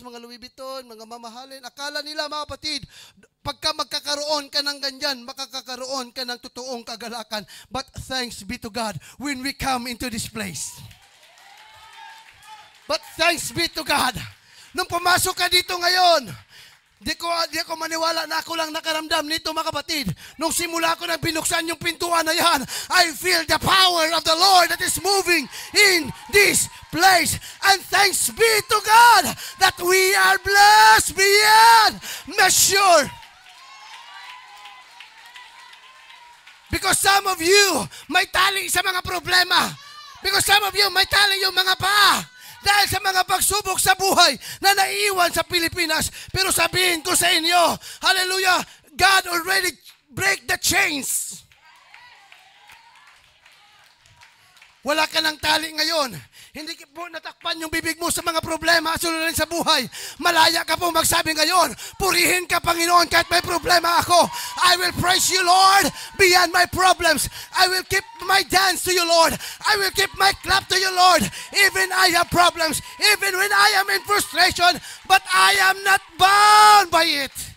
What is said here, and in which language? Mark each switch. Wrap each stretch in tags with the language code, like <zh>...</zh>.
<tl>Mga Louis Vuitton, mga mamahalin. Akala nila, mga kapatid, pagka magkakaroon ka ng ganyan, makakakaroon ka ng totoong kagalakan.</tl> <en>But thanks be to God when we come into this place. But thanks be to God.</en> <tl>Nung pumasok ka dito ngayon, di ko maniwala na ako lang nakaramdam nito, mga kapatid. Nung simula ko na binuksan yung pintuan na yan,</tl> <en>I feel the power of the Lord that is moving in this place. And thanks be to God that we are blessed beyond measure. Because some of you</en> <tl>may tali sa mga problema.</tl> <en>Because some of you,</en> <tl>may tali yung mga paa. Dahil sa mga pagsubok sa buhay na naiiwan sa Pilipinas. Pero sabihin ko sa inyo, hallelujah,</tl> <en>God already break the chains.</en> <tl>Wala ka ng tali ngayon. Hindi po natakpan yung bibig mo sa mga problema at suliranin sa buhay. Malaya ka po magsabi ngayon, purihin ka, Panginoon, kahit may problema ako.</tl> <en>I will praise you, Lord, beyond my problems. I will keep my dance to you, Lord. I will keep my clap to you, Lord. Even I have problems, even when I am in frustration, but I am not bound by it.</en>